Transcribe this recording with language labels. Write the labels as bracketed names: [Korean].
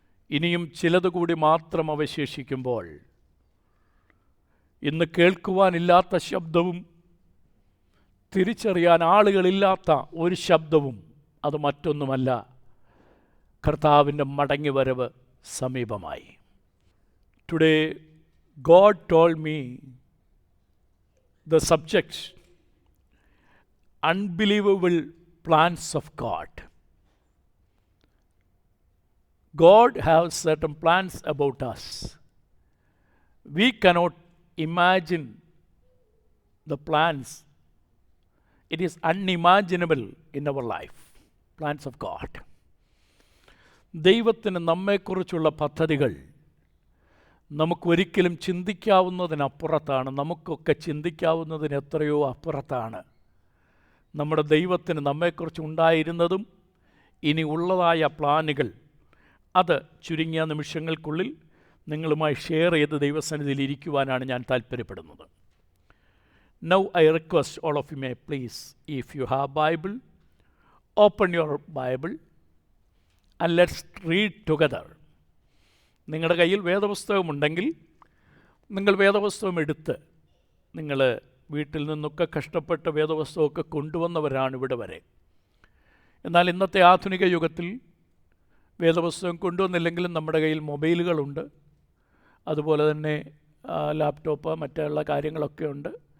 [Malayalam] ഇനിയും ചിലത് കൂടി മാത്രം അവശേഷിക്കുമ്പോൾ, ഇന്ന് കേൾക്കുവാനില്ലാത്ത ശബ്ദവും തിരിച്ചറിയാൻ ആളുകളില്ലാത്ത ഒരു ശബ്ദവും അത് മറ്റൊന്നുമല്ല, കർത്താവിൻ്റെ മടങ്ങിവരവ് സമീപമായി. [English] Today God told me the subject, unbelievable plans of God. God has certain plans about us. We cannot imagine the plans. It is unimaginable in our life. Plans of God. [Malayalam] ദൈവത്തിന് നമ്മെക്കുറിച്ചുള്ള പദ്ധതികൾ നമുക്കൊരിക്കലും ചിന്തിക്കാവുന്നതിനപ്പുറത്താണ്. നമുക്കൊക്കെ ചിന്തിക്കാവുന്നതിന് എത്രയോ അപ്പുറത്താണ് നമ്മുടെ ദൈവത്തിന് നമ്മെക്കുറിച്ച് ഉണ്ടായിരുന്നതും ഇനി ഉള്ളതായ പ്ലാനുകൾ. അത് ചുരുങ്ങിയ നിമിഷങ്ങൾക്കുള്ളിൽ നിങ്ങളുമായി ഷെയർ ചെയ്ത് ദൈവസന്നിധിയിൽ ഇരിക്കുവാനാണ് ഞാൻ താല്പര്യപ്പെടുന്നത്. [English] Now I request all of you may please, if you have Bible, open your Bible and let's read together. [Malayalam] നിങ്ങളുടെ കയ്യിൽ വേദപുസ്തകമുണ്ടെങ്കിൽ നിങ്ങൾ വേദപുസ്തകം എടുത്ത്, നിങ്ങൾ വീട്ടിൽ നിന്നൊക്കെ കഷ്ടപ്പെട്ട് വേദപുസ്തകമൊക്കെ കൊണ്ടുവന്നവരാണ് ഇവിടെ വരെ. എന്നാൽ ഇന്നത്തെ ആധുനിക യുഗത്തിൽ വേദപുസ്തകം കൊണ്ടുവന്നില്ലെങ്കിലും നമ്മുടെ കയ്യിൽ മൊബൈലുകളുണ്ട്, അതുപോലെ തന്നെ ലാപ്ടോപ്പ്, മറ്റുള്ള കാര്യങ്ങളൊക്കെ ഉണ്ട്.